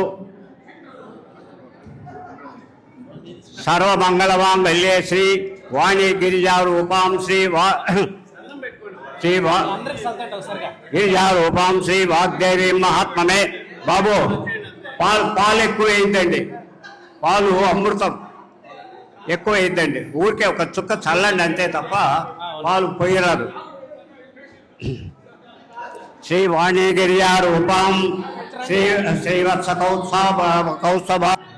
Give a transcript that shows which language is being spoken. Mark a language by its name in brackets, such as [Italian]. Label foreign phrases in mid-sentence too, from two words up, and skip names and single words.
[Sanskrit] सर्वमंगलमांगल्ये श्री वाणी गिरिजा रूपां श्री गिरिजा रूपां श्री वाग्देवी महात्मने। [Telugu] బాబూ పాల ఎక్కువైందండి, పాలు అమృతం ఎక్కువైందండి, ఊరికే ఒక చుక్క చల్లండి అంతే తప్ప పాలు పోయరాదు. [Sanskrit] श्री वाणी गिरिजा रूपम श्रीवत्स कौस्तभ